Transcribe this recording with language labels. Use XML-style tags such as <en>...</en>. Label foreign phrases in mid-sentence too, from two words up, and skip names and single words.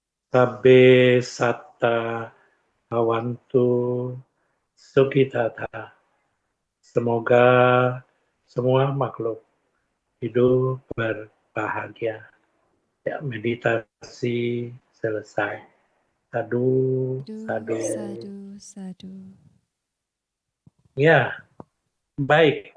<pi>Sabbe satta awantu sukitata.</pi> <id>Semoga semua makhluk hidup berbahagia. Ya, meditasi selesai.</id> <pi>Sadu, Sadu, sadu. sadu, sadu.</pi> <id>Ya, baik.</id>